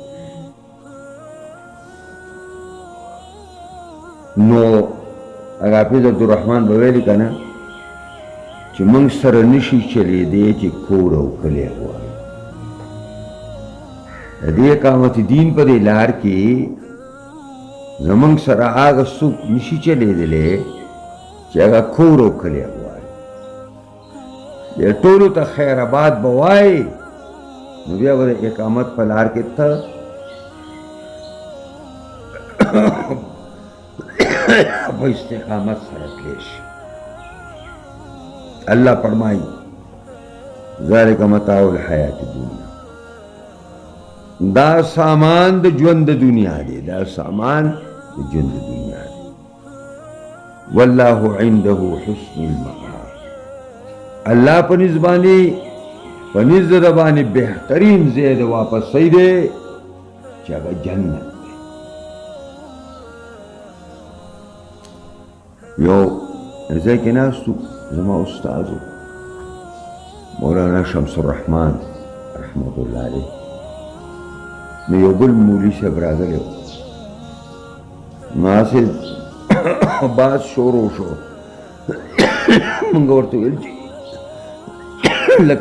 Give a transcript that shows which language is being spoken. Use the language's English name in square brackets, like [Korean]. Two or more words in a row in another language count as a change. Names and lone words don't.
[Pashto] نو هغه حافظ عبدالرحمن به ویلي که نه چې موږ سره نشي چلېدی چې کور او کلی غواړي د دې اقامت دین په دې لار کې زموږ سره هغه څوک نشي چلېدلی چې هغه کور او کلی غواړي دې ټولو ته خیر آباد به وایي نو بیا به د اقامت په لار کې ته په استقامت سره تللی شي اللہ فرمائی [Arabic] ذالک متاع الحیات الدنیا [Pashto] دا سامان د ژوند د دنیا دی دا سامان د ژوند د دنیا دی [Arabic] واللہ عنده حسن المآب [Pashto] اللہ په نس باندې په نس د باندې بهترین ځای د واپسۍ دی چې هغه جنت دی یو ځای کې ناستو زما استادو مولانا شمس الرحمن [Arabic] رحمت الله علیه [Pashto] نو یو بل مولوي صاحب راغلی و نو هسې باز شروع شو موږ ورته ویل چې لکه